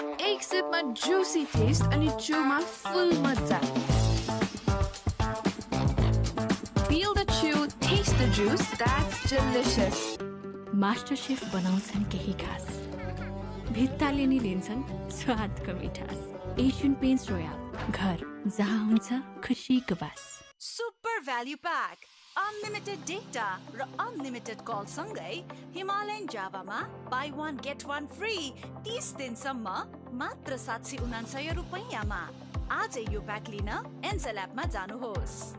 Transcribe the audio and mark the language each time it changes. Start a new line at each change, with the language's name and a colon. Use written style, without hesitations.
Nepali: एक सिपमा Jussi test अनि चुमा फुल मजा
English: Feel the chew, taste the juice, that's delicious.
Nepali: Master chef बनाउँछन् केही खास भित्ताले नि लिन्छन् स्वादको मिठास एशियन पेन्ट्स रोयल घर जहाँ हुन्छ खुसीको बास
English: Super Value Pack Unlimited data
Nepali: र
English: unlimited call
Nepali: सँगै Himalayan Java मा
English: buy one get one free
Nepali: 30 दिनसम्म मात्र 799 रुपैयाँमा आजै यो प्याक लिन एन्सेल एपमा जानुहोस्